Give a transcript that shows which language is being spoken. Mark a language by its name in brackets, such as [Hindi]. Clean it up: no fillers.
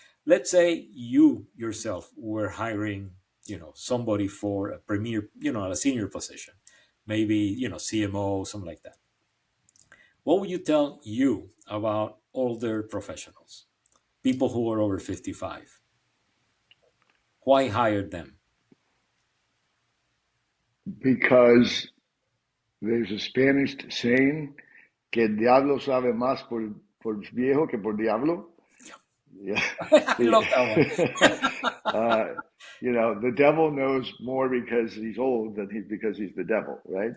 [English] Let's say you yourself were hiring, somebody for a premier, a senior position, maybe, CMO, something like that. What would you tell you about older professionals, people who are over 55? Why hire them? because there's a Spanish saying [Spanish] que el diablo sabe más por viejo que por diablo. [English] Yeah. I love that one. uh, the devil knows more because he's old than because he's the devil, right?